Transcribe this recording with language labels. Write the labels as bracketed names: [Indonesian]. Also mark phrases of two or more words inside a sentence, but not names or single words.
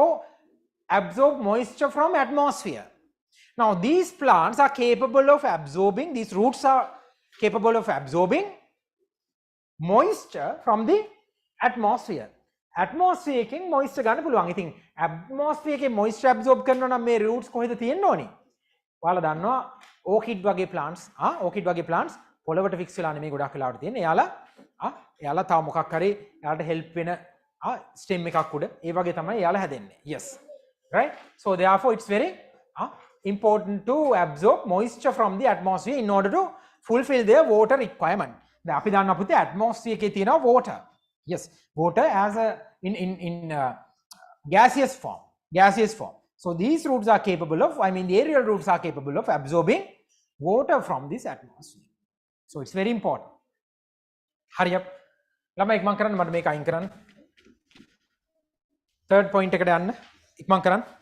[English] absorb moisture from atmosphere now these plants are capable of absorbing these roots are capable of absorbing moisture from the atmosphere [Sinhala] එකෙන් moisture ගන්න පුළුවන්. ඉතින් atmosphere එකේ [English] moisture absorb [Sinhala] කරනවා නම් මේ roots කොහෙද තියෙන්න ඕනේ? ඔයාලා දන්නවා orchid වගේ plants පොළවට fix වෙලා නෙමෙයි ගොඩක් වෙලාවට තියෙන්නේ. එයාලා තව මොකක් හරි එයාලට help වෙන stem එකක් උඩ ඒ වගේ තමයි එයාලා හැදෙන්නේ. [English] Yes. Right? So therefore it's very important to absorb moisture from the atmosphere in order to fulfill their water requirement. [Sinhala] දැන් අපි දන්නවා පුතේ atmosphere එකේ තියෙනවා water. [English] Yes, water as a in gaseous form. So these roots are capable of, the aerial roots are capable of absorbing water from this atmosphere. So it's very important. Hurry up. [Sinhala] ළමා ඉක්මන් කරන් මද මේක අයින් කරන්න. [English] Third point [Sinhala] එකට යන්න. ඉක්මන් කරන්.